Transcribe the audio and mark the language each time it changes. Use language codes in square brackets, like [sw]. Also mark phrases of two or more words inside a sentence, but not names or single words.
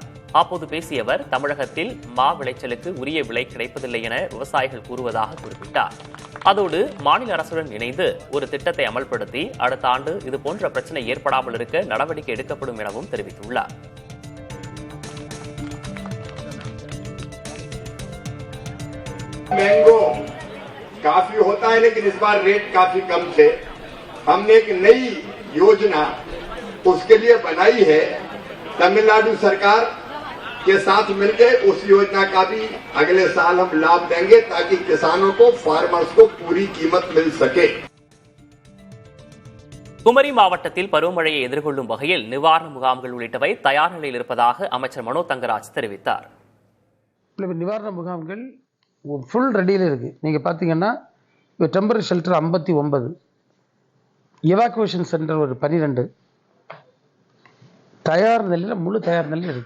[ta] அப்போது பேசிய அவர் தமிழகத்தில் மா விளைச்சலுக்கு உரிய விலை கிடைப்பதில்லை என விவசாயிகள் கூறுவதாக குறிப்பிட்டார். அதோடு மாநில அரசுடன் இணைந்து ஒரு திட்டத்தை அமல்படுத்தி அடுத்த ஆண்டு இதுபோன்ற பிரச்சனை ஏற்படாமல் இருக்க நடவடிக்கை எடுக்கப்படும் எனவும் தெரிவித்துள்ளார். [hi] मैंगो काफी होता है, लेकिन इस बार रेट काफी कम थे। हमने एक नई योजना उसके लिए बनाई है, तमिलनाडु सरकार के साथ मिलकर उस योजना का भी अगले साल हम लाभ देंगे, ताकि किसानों को, फार्मर्स को पूरी कीमत मिल सके। [ta] குமரி மாவட்டத்தில் பருவமழையை எதிர்கொள்ளும் வகையில் நிவாரண முகாம்கள் உள்ளிட்டவை தயார் நிலையில் இருப்பதாக அமைச்சர் மனோ தங்கராஜ் தெரிவித்தார். நிவாரண முகாம்கள் [en] full ready [ta] இருக்குது. நீங்கள் பார்த்தீங்கன்னா இப்போ [en] temporary shelter [ta] 59, [en] evacuation center [ta] ஒரு 12, தயார் நிலையில், முழு தயார் நிலையில் இருக்குது.